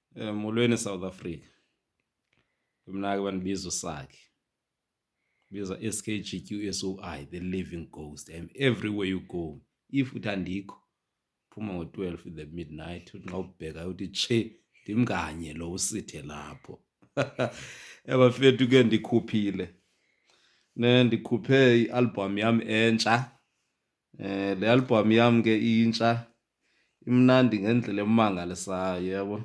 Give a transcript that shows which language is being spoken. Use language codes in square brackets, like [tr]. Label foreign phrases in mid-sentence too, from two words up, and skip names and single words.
[xh] Molweni South Africa. Mna ke bandibiza usakhe. Biza SKGQSOI, [en] the living ghost. I'm everywhere you go. If [xh] uthi andikho, phuma ngo-12 [en] in the midnight. [xh] Uthi xa ubheka uthi tshe, ndimnganye lo usithe lapho. Abafethu ke ndikhuphile. Ndikhuphe ialbum yam entsha. Le album yam ke intsha imnandi ngendlela emangalisayo, yabo.